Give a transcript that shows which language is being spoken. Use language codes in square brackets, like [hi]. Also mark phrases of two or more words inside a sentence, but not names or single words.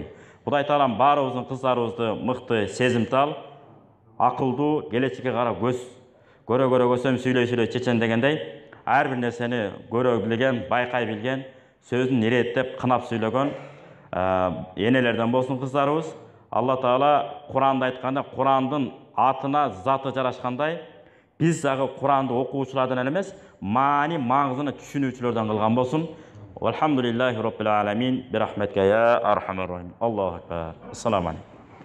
[ky] Кудай Таалам баарыбыздын кыздарыбызды мыкты, сезимтал, акылдуу, келечекке карап көрө көсөм сүйлөй чечен дегендей, ар бир нерсени көрө билген, байкай билген, сөзүн иреттеп, кынап сүйлөгөн энелерден болсун кыздарыбыз. Алла Таала Куранда айтканда, Курандын атына заты жарашкандай, биз дагы Куранды окуучулардан эмес, маңызын түшүнүүчүлөрдөн кылган болсун. [ar] الحمد لله رب العالمين برحمتك يا أرحم الراحمين. الله أكبر. السلام عليكم.